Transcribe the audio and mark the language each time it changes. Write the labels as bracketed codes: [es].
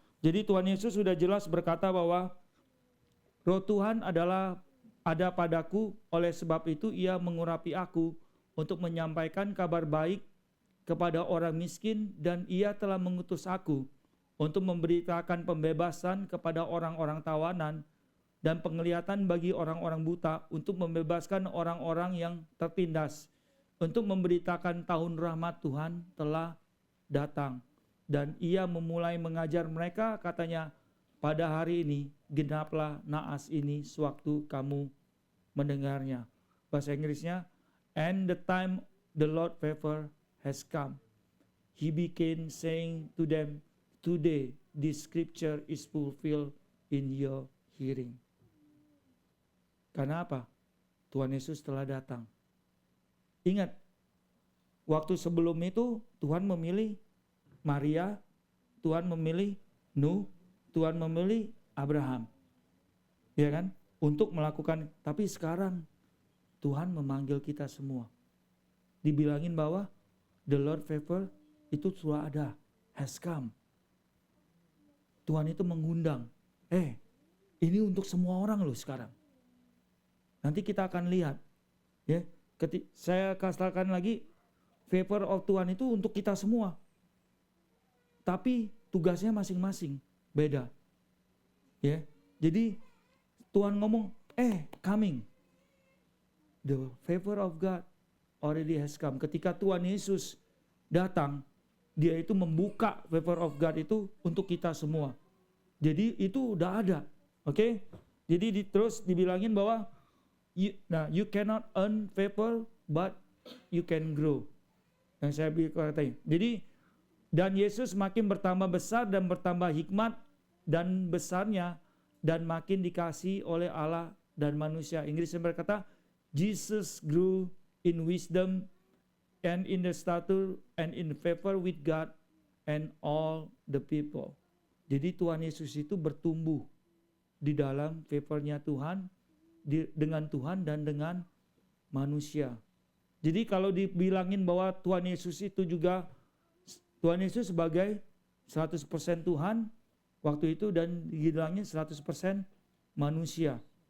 [id] Jadi Tuhan Yesus sudah jelas berkata bahwa Roh Tuhan ada padaku, oleh sebab itu Ia mengurapi aku untuk menyampaikan kabar baik kepada orang miskin, dan Ia telah mengutus aku untuk memberitakan pembebasan kepada orang-orang tawanan dan penglihatan bagi orang-orang buta, untuk membebaskan orang-orang yang tertindas, untuk memberitakan tahun rahmat Tuhan telah datang. Dan Ia memulai mengajar mereka, katanya, pada hari ini genaplah naas ini sewaktu kamu mendengarnya. Bahasa Inggrisnya, [en] and the time the Lord favor has come. He began saying to them, today this scripture is fulfilled in your hearing. [id] Karena apa? Tuhan Yesus telah datang. Ingat, waktu sebelum itu Tuhan memilih Maria, Tuhan memilih Nuh, Tuhan memilih Abraham. Ya kan? Untuk melakukan, tapi sekarang Tuhan memanggil kita semua. Dibilangin bahwa [en] the Lord favor [id] itu sudah ada, [en] has come. [id] Tuhan itu mengundang, ini untuk semua orang loh sekarang. Nanti kita akan lihat, ya. Saya katakan lagi, favor of Tuhan itu untuk kita semua. Tapi tugasnya masing-masing, beda. Ya, jadi Tuhan ngomong, coming. [en] The favor of God already has come. [id] Ketika Tuhan Yesus datang, dia itu membuka [en] favor of God [id] itu untuk kita semua. Jadi itu udah ada, oke? Jadi terus dibilangin bahwa [en] you cannot earn favor, but you can grow. [id] Yang saya katakan. Jadi dan Yesus makin bertambah besar dan bertambah hikmat dan besarnya dan makin dikasihi oleh Allah dan manusia. [en] Inggrisnya berkata, Jesus grew in wisdom and in the stature and in favor with God and all the people. [id] Jadi Tuhan Yesus itu bertumbuh di dalam favornya Tuhan, dengan Tuhan dan dengan manusia. Jadi kalau dibilangin bahwa Tuhan Yesus itu juga, Tuhan Yesus sebagai 100% Tuhan waktu itu dan dibilangin 100% manusia.